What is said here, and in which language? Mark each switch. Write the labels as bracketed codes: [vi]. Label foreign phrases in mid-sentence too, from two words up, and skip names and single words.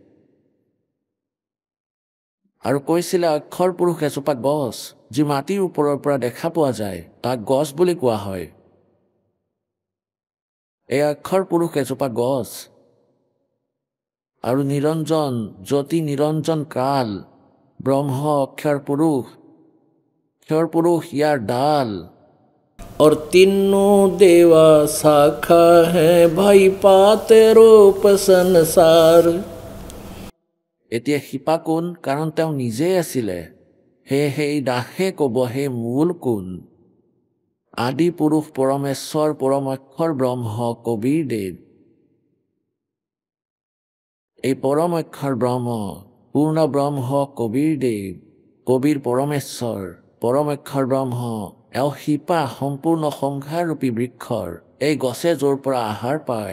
[as] আৰু কৈছিলে অক্ষৰ পুৰুষ এজোপা গছ, যি মাটিৰ ওপৰৰ পৰা দেখা পোৱা যায়, তাক গছ বুলি কোৱা হয়। এই অক্ষৰ পুৰুষ এজোপা গছ। আৰু নিৰঞ্জন জ্যোতি নিৰঞ্জন কাল ব্ৰহ্ম অক্ষৰ পুৰুষ, অক্ষৰ পুৰুষ ইয়াৰ ডাল। [hi] और तीनों देवा शाखा है भाई पात रूप संसार। [as] এতিয়া শিপা কোন? কাৰণ তেওঁ নিজেই আছিলে। সেয়েহে এই দাসে ক'ব সেই মূল কোন। আদি পুৰুষ পৰমেশ্বৰ পৰমক্ষৰ ব্ৰহ্ম কবীৰদেৱ। এই পৰমক্ষৰ ব্ৰহ্ম পূৰ্ণ ব্ৰহ্ম কবীৰদেৱ, কবীৰ পৰমেশ্বৰ, পৰমক্ষৰ ব্ৰহ্ম এওঁ শিপা সম্পূৰ্ণ সংসাৰৰূপী বৃক্ষৰ, এই গছে য'ৰ পৰা আহাৰ পায়।